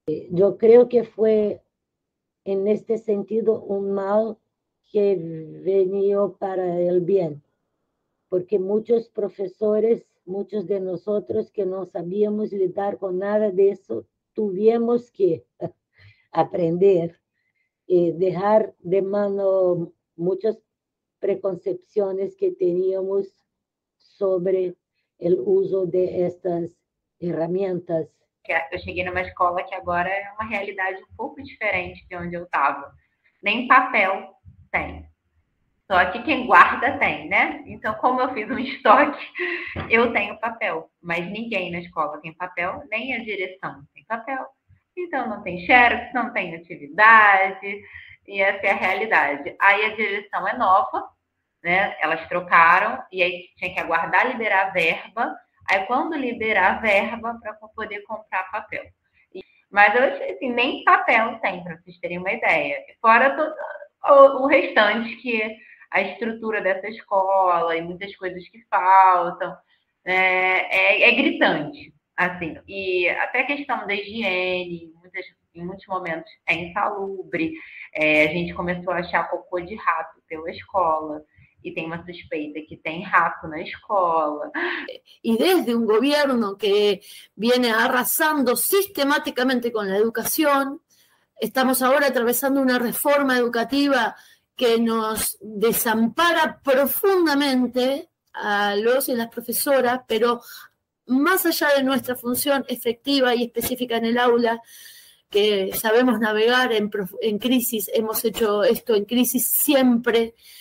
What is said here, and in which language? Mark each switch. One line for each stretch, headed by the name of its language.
Spanish: Yo creo que fue en este sentido un mal que venía para el bien, porque muchos profesores, muchos de nosotros que no sabíamos lidar con nada de eso, tuvimos que aprender, dejar de mano muchas preconcepciones que teníamos sobre el uso de estas herramientas.
Portuguese: Eu cheguei numa escola que agora é uma realidade um pouco diferente de onde eu estava. Nem papel tem. Só que quem guarda tem, né? Então, como eu fiz um estoque, eu tenho papel. Mas ninguém na escola tem papel, nem a direção tem papel. Então, não tem xerox, não tem atividade, e essa é a realidade. Aí a direção é nova, né? Elas trocaram, e aí tinha que aguardar liberar a verba. Aí, quando liberar a verba, para poder comprar papel. Mas eu achei assim, nem papel tem, para vocês terem uma ideia. Fora todo o restante, que a estrutura dessa escola e muitas coisas que faltam, é gritante, assim. E até a questão da higiene, em muitos momentos é insalubre. A gente começou a achar cocô de rato pela escola.
Spanish: Y tengo una
Portuguese: suspeita que tem rato na escola.
Spanish: Y desde un gobierno que viene arrasando sistemáticamente con la educación, estamos ahora atravesando una reforma educativa que nos desampara profundamente a los y las profesoras, pero más allá de nuestra función efectiva y específica en el aula, que sabemos navegar en crisis, hemos hecho esto en crisis siempre,